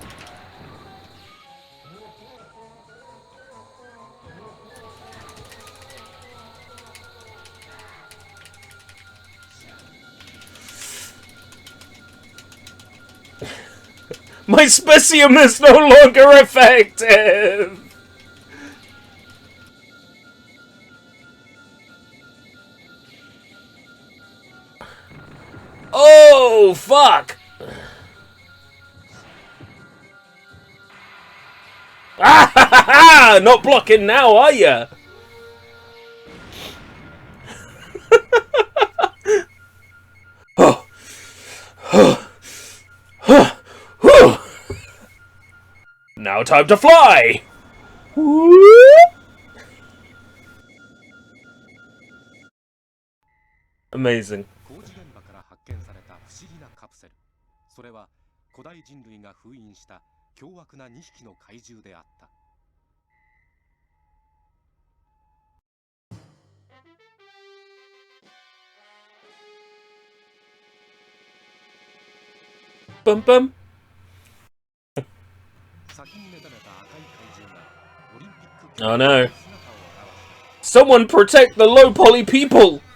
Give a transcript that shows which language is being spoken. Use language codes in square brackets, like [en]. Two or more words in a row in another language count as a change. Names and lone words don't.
[en] My specium is no longer effective! Oh, fuck! Ah, ha, ha, ha! Not blocking now, are ya? Now time to fly! Amazing. [ja] 工事現場から発見された不思議なカプセル。それは古代人類が封印した凶悪な2匹の怪獣であった。 Bum bum. 先に目覚めた赤い怪獣がオリンピック [en] Oh no. [ja] 姿を現した。 [en] Someone protect the low poly people!